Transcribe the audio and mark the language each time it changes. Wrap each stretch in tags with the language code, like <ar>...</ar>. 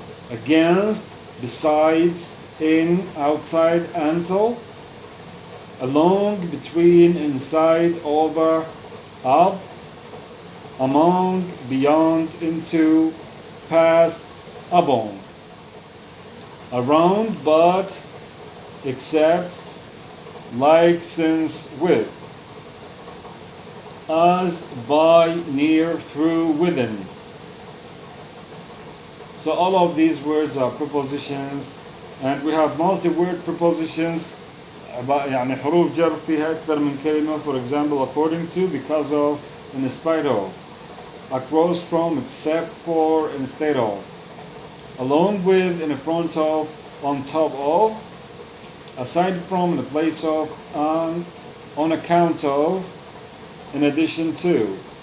<en>against, besides, in, outside, until, along, between, inside, over, up, among, beyond, into, past, upon, around, but, except, like, since, with, as, by, near, through, within, So all of these words are prepositions, and we have multi-word prepositions.</en> <ar>يعني حروف جر فيها أكثر من كلمة.</ar> <en>For example, according to, because of, in spite of, across from, except for, instead of, along with, in front of, on top of, aside from, in the place of, on account of, in addition to.</en>